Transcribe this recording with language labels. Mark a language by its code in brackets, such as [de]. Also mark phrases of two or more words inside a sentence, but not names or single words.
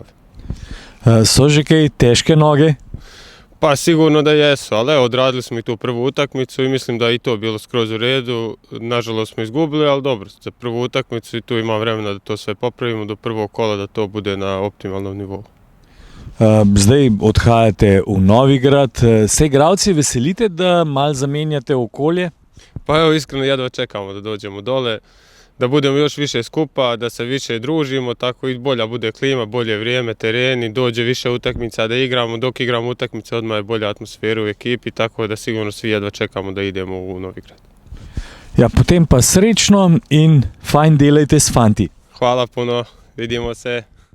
[sl] So že kaj teške noge? [bs] Pa sigurno da jesu, ali evo, odradili smo i tu prvu utakmicu i mislim da je i to bilo skroz u redu. Nažalost smo izgubili, ali dobro, za prvu utakmicu i tu ima vremena da to sve popravimo do prvog kola, da to bude na optimalnom nivou. [sl] Zdaj odhajate v Novigrad. Se igralci veselite, da malo zamenjate okolje? [bs] Pa evo, iskreno jedva čekamo da dođemo dole, da budemo još više skupa, da se više družimo, tako i bolja bude klima, bolje vrijeme, tereni, dođe više utakmica da igramo, dok igramo utakmice odmah je bolja atmosfera u ekipi, tako da sigurno svi jedva čekamo da idemo u Novigrad. [sl] Ja, potem pa srečno in fajn delajte s fanti. [bs] Hvala puno, vidimo se.